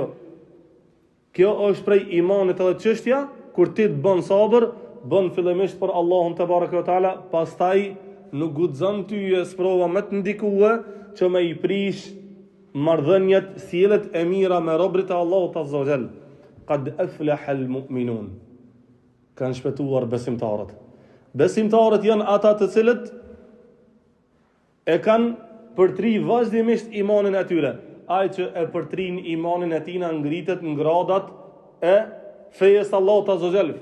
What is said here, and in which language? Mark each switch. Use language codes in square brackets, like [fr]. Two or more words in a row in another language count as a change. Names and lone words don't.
[sq] Kjo është prej imanit edhe çështja, kur ti të bën sabër, bën fillimisht për Allahun [ar] تبارك وتعالى, [sq] pastaj nuk guxon ty e sprova me të ndikue që me i prish marrëdhëniet, sjelljet e mira me robrit e Allahut [ar] عز وجل. قد أفلح المؤمنون. [sq] Kanë shpëtuar besimtarët. Besimtarët janë ata të cilët e kanë përtri vazhdimisht imanin e tyre. ai që e përtrin imanin e tina ngritet në gradat e fejes Allahut [ar] عز وجل.